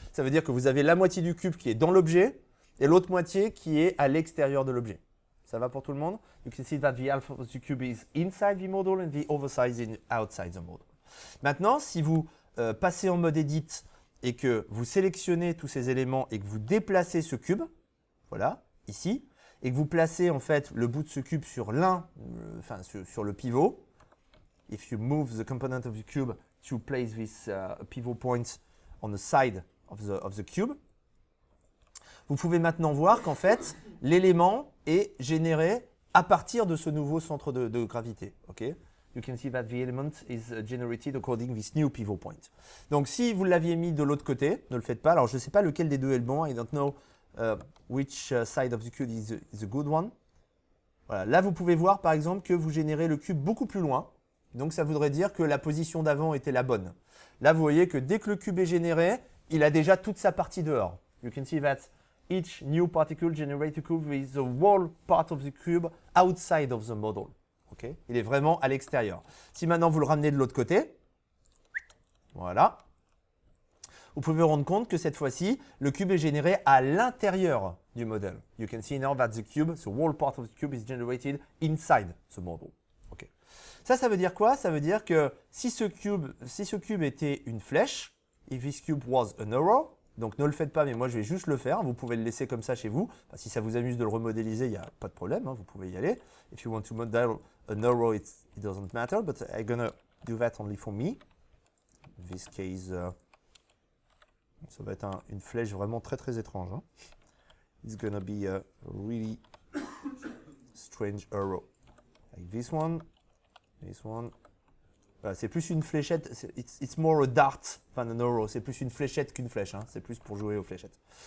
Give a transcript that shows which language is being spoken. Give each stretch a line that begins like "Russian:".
French: Ça veut dire que vous avez la moitié du cube qui est dans l'objet et l'autre moitié qui est à l'extérieur de l'objet. Ça va pour tout le monde?
English: You can see that the alpha of the cube is inside the model and the other side is outside the model.
French: Maintenant, si vous passez en mode edit et que vous sélectionnez tous ces éléments et que vous déplacez ce cube, voilà, ici, et que vous placez en fait le bout de ce cube sur sur le pivot.
English: If you move the component of the cube to place this pivot point on the side of the cube,
French: vous pouvez maintenant voir qu'en fait, l'élément est généré à partir de ce nouveau centre de gravité.
English: Okay? You can see that the element is generated according to this new pivot point.
French: Donc, si vous l'aviez mis de l'autre côté, ne le faites pas. Alors, je ne sais pas lequel des deux est le bon.
English: I don't know which side of the cube is the good one.
French: Voilà. Là, vous pouvez voir, par exemple, que vous générez le cube beaucoup plus loin. Donc, ça voudrait dire que la position d'avant était la bonne. Là, vous voyez que dès que le cube est généré, il a déjà toute sa partie dehors.
English: You can see that each new particle generates a cube with the whole part of the cube outside of the model. Okay?
French: Il est vraiment à l'extérieur. Si maintenant vous le ramenez de l'autre côté, voilà, vous pouvez vous rendre compte que cette fois-ci, le cube est généré à l'intérieur du modèle.
English: You can see now that the whole part of the cube is generated inside the model.
French: Okay. Ça veut dire quoi? Ça veut dire que si ce cube était une flèche,
English: if this cube was an arrow,
French: donc ne le faites pas, mais moi je vais juste le faire. Vous pouvez le laisser comme ça chez vous. Enfin, si ça vous amuse de le remodéliser, il n'y a pas de problème, hein, vous pouvez y aller.
English: If you want to model an arrow, it doesn't matter, but I'm gonna do that only for me. In this case,
French: ça va être une flèche vraiment très très étrange. Hein.
English: It's gonna be a really strange arrow. Like this one.
French: Voilà, c'est plus une fléchette,
English: it's more a dart than an arrow,
French: c'est plus une fléchette qu'une flèche, hein, c'est plus pour jouer aux fléchettes.